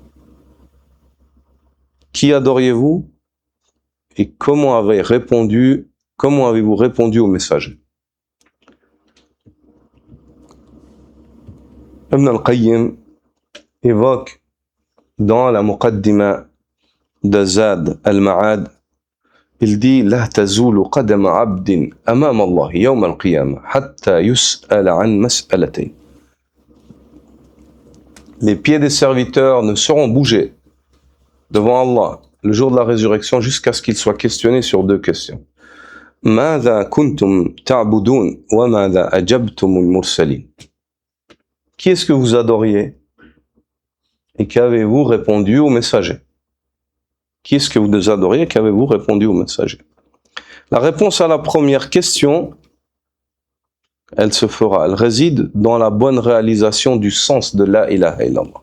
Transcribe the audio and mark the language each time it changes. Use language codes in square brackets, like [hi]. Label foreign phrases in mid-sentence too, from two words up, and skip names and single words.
[fr] Qui adoriez-vous et comment avez-vous répondu au messager? Ibn al-Qayyim évoque dans la Muqaddima de Zad al-Ma'ad, il dit [ar] لا تزول قدما عبد أمام الله يوم القيامة حتى يسأل عن مسألتين. [fr] Les pieds des serviteurs ne seront bougés devant Allah le jour de la résurrection jusqu'à ce qu'ils soient questionnés sur deux questions. [ar] ماذا كنتم تعبدون وماذا أجبتم المرسلين. [fr] Qui est-ce que vous adoriez et qu'avez-vous répondu au messager? Qui est-ce que vous adoriez et qu'avez-vous répondu au messager? La réponse à la première question, elle réside dans la bonne réalisation du sens de [ar] لا إله إلا الله.